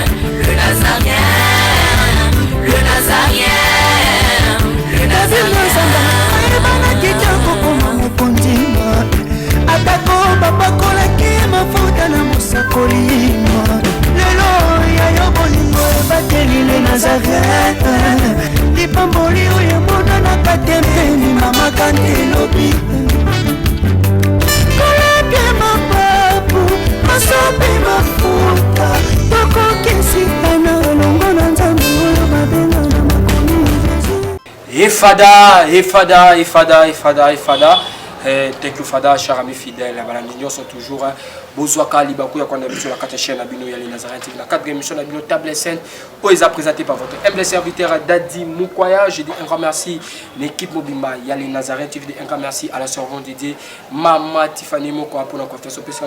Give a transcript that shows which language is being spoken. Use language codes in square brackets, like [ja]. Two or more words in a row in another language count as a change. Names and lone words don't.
[fr] le Nazarien le Nazarien le Nazarien [ln] bana kitoko koma mukondima atako babakola ki mafuta na musakolima lelo ya yobolingo bateli [fr] le Nazarien [ln] lipamboli oyo mona na katempeni mama kandelobi koleke mapapu masope mafuta tokokesitana olongo na Nzambe oyo babenga na makomi Ifada. [en] Thank you [fr] Fada, cher ami fidèle. Nous sommes toujours Bozwaka Libakou, on a vu sur la 4 chaîne Abino Yali Nazareth TV. La 4e émission d'Abino Table Sainte, où ils ont présenté par votre humble serviteur Dadi Moukwaya. Je dis un grand merci l'équipe Mobimba Yali Nazareth TV. Un grand merci à la servante Didier Mama Tiffany Moko pour la conférence spéciale.